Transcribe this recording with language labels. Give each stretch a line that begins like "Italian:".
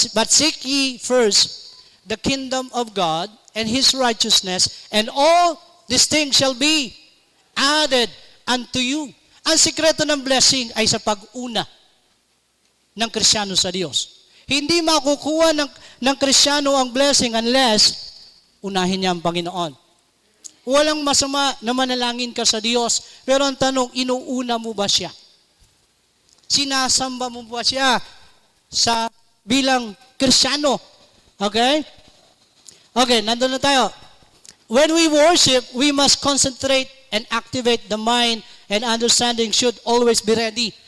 English: But seek ye first the kingdom of God and His righteousness, and all these things shall be added unto you.
Filipino: Ang sikreto ng blessing ay sa pag-una ng Kristiyano sa Diyos. Hindi makukuha ng Kristiyano ang blessing unless unahin niya ang Panginoon. Walang masama na manalangin ka sa Diyos, pero ang tanong, inuuna mo ba siya? Sinasamba mo ba siya sa bilang Kristiyano? Okay? Okay, nandun na tayo.
English: When we worship, we must concentrate and activate the mind, and understanding should always be ready.